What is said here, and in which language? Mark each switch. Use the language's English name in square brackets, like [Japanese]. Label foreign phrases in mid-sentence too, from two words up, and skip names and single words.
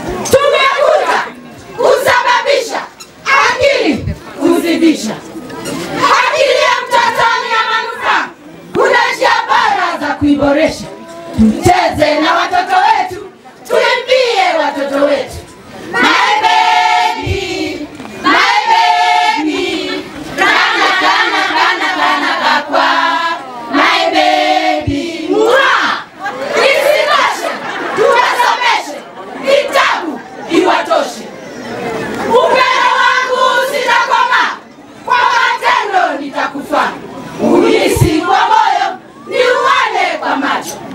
[Swahili] Tumekuja Kusababisha Akili huzidisha. Akili ya mtoto ni ya manufaa. Kuna njia bora za kuiboresha. Tucheze na watoto wetu, tuimbie watoto wetu. [English] My baby, my baby, [Kamba] kana, kana, kana, kana, kakwa. [English] My baby, mwa. [Swahili] Isitoshe, tuwasomeshe, vitabu iwatoshe. Upendo wangu sitakoma, kwa matendo nitakufaa. Uhisi kwa moyo, niuone kwa macho.